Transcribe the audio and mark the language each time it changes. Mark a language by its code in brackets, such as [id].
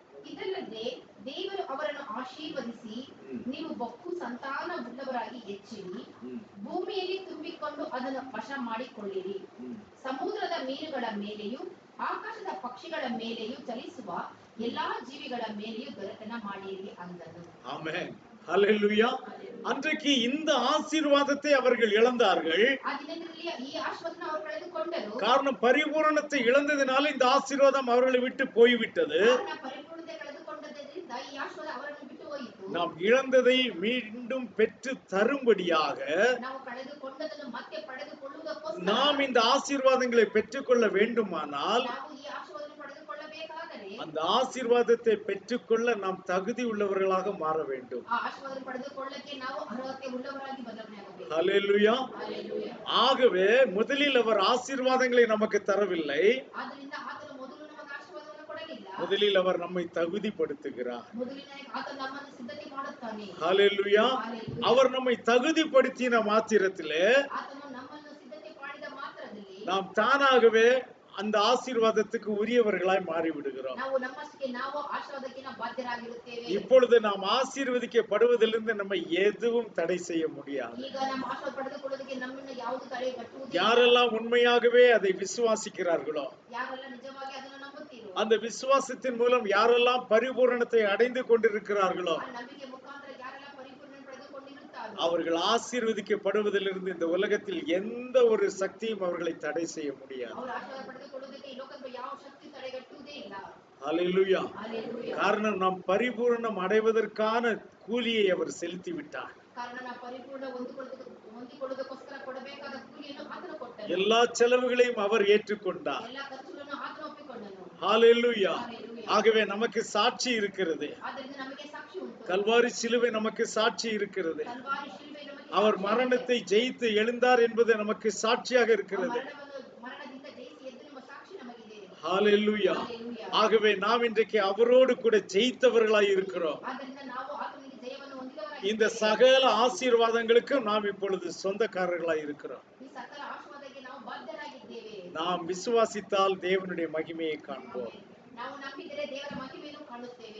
[kn] ಇದಲ್ಲದೆ ದೇವರು ಅವರನ್ನು ಆಶೀರ್ವದಿಸಿ ನೀವು ಬಹು ಸಂತಾನ ಉಳ್ಳವರಾಗಿ ಹೆಚ್ಚಿರಿ, ಭೂಮಿಯಲ್ಲಿ ತುಂಬಿಕೊಂಡು ಅದನ್ನು ವಶ ಮಾಡಿಕೊಳ್ಳಿರಿ, ಸಮುದ್ರದ ಮೀನುಗಳ ಮೇಲೆಯೂ ಆಕಾಶದ ಪಕ್ಷಿಗಳ ಮೇಲೆಯೂ ಚಲಿಸುವ ಎಲ್ಲಾ ಜೀವಿಗಳ ಮೇಲೆಯೂ ದೊರೆತನ ಮಾಡಿರಿ ಅಂದನು. [ta] ஆமென். ஹல்லேலூயா. அன்றைக்கு இந்த ஆசீர்வாதத்தை அவர்கள் இழந்தார்கள். [kn] ಆ ದಿನದಲ್ಲಿ ಈ ಆಶೀರ್ವಾದವನ್ನು ಅವರು ಕಳೆದುಕೊಂಡರು. [ta] காரணம் பரிபூரணத்தை இழந்ததினால இந்த ஆசீர்வாதம் அவர்களை விட்டு போய்விட்டது. [kn] ಕಾರಣ ಪರಿಪೂರ್ಣತೆ ಕಳೆದುಕೊಂಡದ್ದರಿಂದ ಈ ಆಶೀರ್ವಾದ ಅವರನ್ನು ಬಿಟ್ಟು ಹೋಯಿತು. [ta] நாம் இழந்ததை மீண்டும் பெற்று தரும்படியாக [kn] ನಾವು ಕಳೆದುಕೊಂಡದನ್ನು ಮತ್ತೆ ಪಡೆದುಕೊಳ್ಳುವುದಕ್ಕೋಸ್ಕರ [ta] நாம் இந்த ஆசீர்வாதங்களை பெற்றுக்கொள்ள வேண்டுமானால் [kn] ನಾವು ಈ ಆಶೀರ್ವಾದವನ್ನು ಪಡೆದುಕೊಳ್ಳಬೇಕಾದರೆ [ta] அந்த ஆசீர்வாதத்தை பெற்றுக்கொள்ள நாம் தகுதி உள்ளவர்களாக மாற வேண்டும். [kn] ಆ ಆಶೀರ್ವಾದವನ್ನು ಪಡೆದುಕೊಳ್ಳಕ್ಕೆ ನಾವು ಅರ್ಹತೆ ಉಳ್ಳವರಾಗಿ ಬದಲಾವಣೆಯಾಗಬೇಕು. [ta] ஹல்லேலூயா. [kn] ಹಲ್ಲೆಲೂಯಾ. [ta] ஆகவே முதலில் அவர் ஆசீர்வாதங்களை நமக்கு தரவில்லை. [kn] ಆದ್ದರಿಂದ ಆತನು ಮೊದಲು ನಮಗೆ ಆಶೀರ್ವಾದವನ್ನು ಕೊಡಲಿಲ್ಲ. [ta] முதலில் அவர் நம்மை தகுதிப்படுத்துகிறார். [kn] ಮೊದಲಿನಾಗಿ ಆತನು ನಮ್ಮನ್ನು ಸಿದ್ಧತೆ ಮಾಡುತ್ತಾನೆ. [ta] ஹல்லேலூயா. அவர் நம்மை தகுதிப்படுத்தின மாத்திரத்திலே [kn] ಆತನು ನಮ್ಮನ್ನು ಸಿದ್ಧತೆ ಮಾಡಿದ ಮಾತ್ರದಲ್ಲಿ [ta] நாம் தானாகவே அந்த ஆசீர்வாதத்துக்கு உரியவர்களாய் மாறிவிடுகிறோம். [kn] ನಾವು ನಮ್ಮಷ್ಟಕ್ಕೆ ನಾವು ಆಶೀರ್ವಾದಕ್ಕೆ ಬಾಧ್ಯರಾಗಿರುತ್ತೇವೆ. [ta] இப்பொழுது நாம் ஆசீர்வதிக்கப்படுவதிலிருந்து நம்ம எதுவும் தடை செய்ய முடியாது. [kn] ಈಗ ನಮ್ಮ ಆಶೀರ್ವಾದ ಪಡೆದುಕೊಳ್ಳುವುದಕ್ಕೆ ನಮ್ಮನ್ನು ಯಾವುದು ತಡೆಗಟ್ಟುವುದಿಲ್ಲ. [ta] யாரெல்லாம் உண்மையாகவே அதை விசுவாசிக்கிறார்களோ, [kn] ಯಾರೆಲ್ಲ ನಿಜವಾಗಿ ಅದನ್ನು ನಂಬುತ್ತೀರೋ, [ta] அந்த விசுவாசத்தின் மூலம் யாரெல்லாம் பரிபூரணத்தை அடைந்து கொண்டிருக்கிறார்களோ, [kn] ಆ ನಂಬಿಕೆ ಮುಖಾಂತರ ಯಾರೆಲ್ಲ ಪರಿಪೂರ್ಣ ಪಡೆದುಕೊಂಡಿರುತ್ತಾರೋ [ta] அவர்கள் ஆசீர்வதிக்கப்படுவதிலிருந்து இந்த உலகத்தில் எந்த ஒரு சக்தியும் அவர்களை தடை செய்ய முடியாது. [kn] ಅವರು ಆಶೀರ್ವಾದ ಪಡೆದುಕೊಳ್ಳುವುದಕ್ಕೆ ಈ ಲೋಕದ ಯಾವ ಶಕ್ತಿ ತಡೆಗಟ್ಟುವುದೇ ಇಲ್ಲ. [ta] ஹல்லேலூயா. [kn] ಹಲ್ಲೆಲೂಯಾ. [ta] காரணம் நாம் பரிபூரணம் அடைவதற்கான கூலியை அவர் செலுத்தி விட்டார். [kn] ಕಾರಣ ನಾವು ಪರಿಪೂರ್ಣ ಹೊಂದಿಕೊಳ್ಳುವುದಕ್ಕೋಸ್ಕರ ಕೊಡಬೇಕಾದ ಕೂಲಿಯನ್ನು ಆತನು ಕೊಟ್ಟನು. [ta] எல்லா செலவுகளையும் அவர் ஏற்றுக்கொண்டார். [kn] ಎಲ್ಲ ಖರ್ಚುಗಳನ್ನು ಆತನು ಒಪ್ಪಿಕೊಂಡನು. [ta] ஹல்லேலூயா. [kn] ಹಲ್ಲೆಲೂಯಾ. [ta] ஆகவே நமக்கு சாட்சி இருக்கிறது. [kn] ಆದ್ದರಿಂದ ನಮಗೆ ಸಾಕ್ಷಿ ಉಂಟು. [ta] கல்வாரி சிலுவை நமக்கு சாட்சி இருக்கிறது. [kn] ಕಲ್ವಾರಿ ಶಿಲುಬೆ ನಮಗೆ [ta] அவர் [kn] ಸಾಕ್ಷಿ [ta] மரணத்தை ஜெயித்து எழுந்தார் என்பது நமக்கு சாட்சியாக [kn] ಇದೆ. [ta] இருக்கிறது. [kn] ಮರಣದಿಂದ ಜಯಿಸಿ ಎದ್ದು ನಿಮ್ಮ ಸಾಕ್ಷಿ ನಮಗಿದೆ. [ta] ஹல்லேலூயா. [kn] ಹಲ್ಲೆಲೂಯಾ. [ta] ஆகவே நாம் இன்றைக்கு அவரோடு கூட ஜெயித்தவர்களாய் இருக்கிறோம். [kn] ಆದ್ದರಿಂದ ನಾವು ಆತನಿಗೆ ಜಯವನ್ನು ಹೊಂದಿದವರಾಗಿದ್ದೇವೆ. [ta] இந்த சகல ஆசீர்வாதங்களுக்கும் நாம் இப்பொழுது சொந்தக்காரர்களாய் இருக்கிறோம். [kn] ಈ ಸಕಲ ಆಶೀರ್ವಾದಕ್ಕೆ ನಾವು ಬಾಧ್ಯರಾಗಿದ್ದೇವೆ. [ta] நாம் விசுவாசித்தால் தேவனுடைய மகிமையை காண்போம். [kn] ನಾವು ನಂಬಿದರೆ ದೇವರ ಮಹಿಮೆಯನ್ನು ಕಾಣುತ್ತೇವೆ.